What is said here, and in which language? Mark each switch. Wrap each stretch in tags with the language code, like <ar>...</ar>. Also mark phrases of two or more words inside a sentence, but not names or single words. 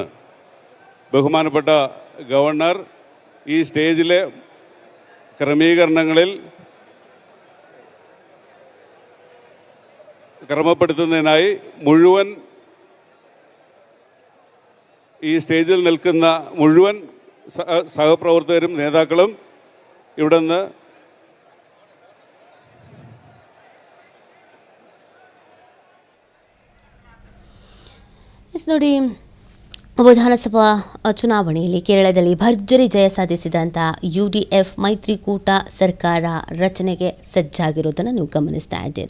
<ml>ബഹുമാനപ്പെട്ട ഗവർണർ ഈ സ്റ്റേജിലെ ക്രമീകരണങ്ങളിൽ ക്രമപ്പെടുത്തുന്നതിനായി മുഴുവൻ ഈ സ്റ്റേജിൽ നിൽക്കുന്ന മുഴുവൻ സഹപ്രവർത്തകരും നേതാക്കളും ഇവിടെ നിന്ന്</ml> <kn>ನೋಡಿ, ವಿಧಾನಸಭಾ ಚುನಾವಣೆಯಲ್ಲಿ ಕೇರಳದಲ್ಲಿ ಭರ್ಜರಿ ಜಯ ಸಾಧಿಸಿದಂಥ UDF ಮೈತ್ರಿಕೂಟ ಸರ್ಕಾರ ರಚನೆಗೆ ಸಜ್ಜಾಗಿರೋದನ್ನು ನೀವು ಗಮನಿಸ್ತಾ ಇದ್ದೀರಾ.</kn>